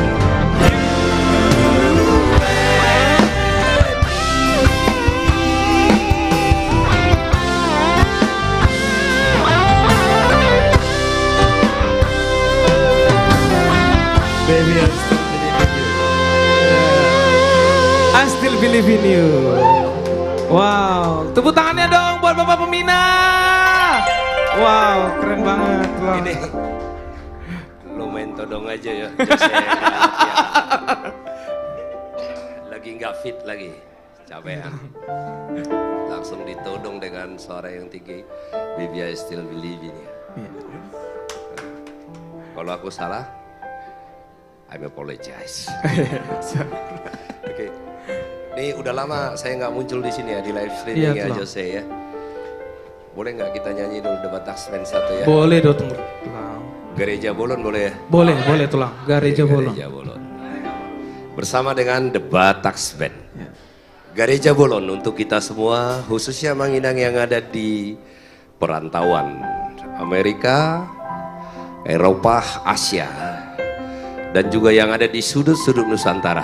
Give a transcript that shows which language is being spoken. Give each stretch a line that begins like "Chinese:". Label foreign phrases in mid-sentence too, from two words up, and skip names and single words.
English: Baby, I still believe in you.
Indonesian: Wow, tepuk tangannya dong buat Bapak Pembina. Wow, keren banget loh. ini. Lo main todong aja ya. Lagi nggak fit lagi, capean. Langsung ditodong dengan suara yang tinggi.
English: Baby, I still believe in you.
Indonesian: Kalau aku salah,
English: I apologize.
Indonesian: Oke. Ini udah lama saya nggak muncul di sini ya, di
English: live streaming
Indonesian: ya Jose ya. Boleh nggak kita nyanyi dulu The Batax Band 1 ya? Boleh dong tulang. Gereja Bolon boleh ya? Boleh tulang. Gereja Bolon. Gereja Bolon. Bersama dengan The Batax Band. Gereja Bolon untuk kita semua, khususnya
Batak Toba: Mang Inang
Indonesian: yang ada di perantauan Amerika, Eropa, Asia, dan juga yang ada di sudut-sudut Nusantara.